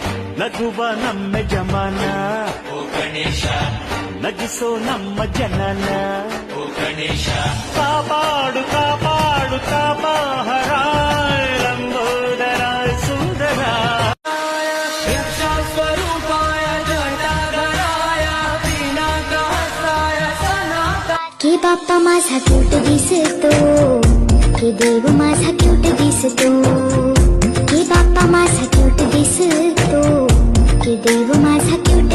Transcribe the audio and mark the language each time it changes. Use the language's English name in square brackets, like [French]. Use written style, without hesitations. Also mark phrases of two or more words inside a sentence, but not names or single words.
[Kannada] ನಗುವ ನಮ್ಮ ಜಮಾನ ಓ ಗಣೇಶ ನಗಿಸೋ ನಮ್ಮ ಜನನ ಓ ಗಣೇಶ ಕಾಪಾಡು ಕಾಪಾಡು ಕಾಪಾಹರ ಲಂಬೋದರ ಸುಂದರ [Sanskrit] स्वरूपाय जटाधराय पिनाकहस्ताय सनातनाय [Marathi] की बाप्पा माझा क्यूट दिसतो की देव माझा क्यूट दिसतो की बाप्पा माझा क्यूट दिसतो की देव माझा